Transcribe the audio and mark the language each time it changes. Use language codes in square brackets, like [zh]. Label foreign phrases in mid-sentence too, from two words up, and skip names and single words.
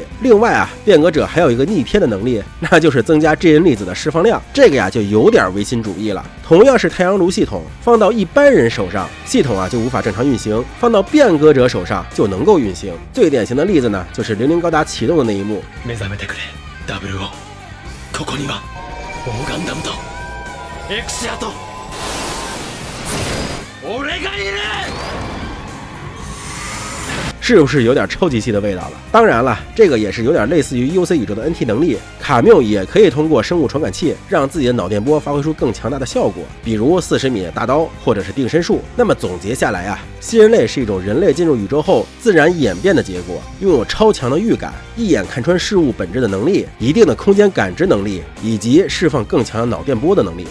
[zh] 另外啊，变革者还有一个逆天的能力，那就是增加 G 因粒子的释放量，这个呀就有点唯心主义了。同样是太阳炉系统，放到一般人手上，系统啊就无法正常运行；放到变革者手上就能够运行。最典型的例子呢，就是00高达启动的那一幕。 [ja] ここにはオーガンダムとエクシアと俺がいる。 [zh] 是不是有点超级系的味道了？当然了，这个也是有点类似于 UC 宇宙的 NT 能力。卡缪也可以通过生物传感器让自己的脑电波发挥出更强大的效果，比如40米的大刀或者是定身术。那么总结下来啊，新人类是一种人类进入宇宙后自然演变的结果，拥有超强的预感、一眼看穿事物本质的能力、一定的空间感知能力，以及释放更强的脑电波的能力。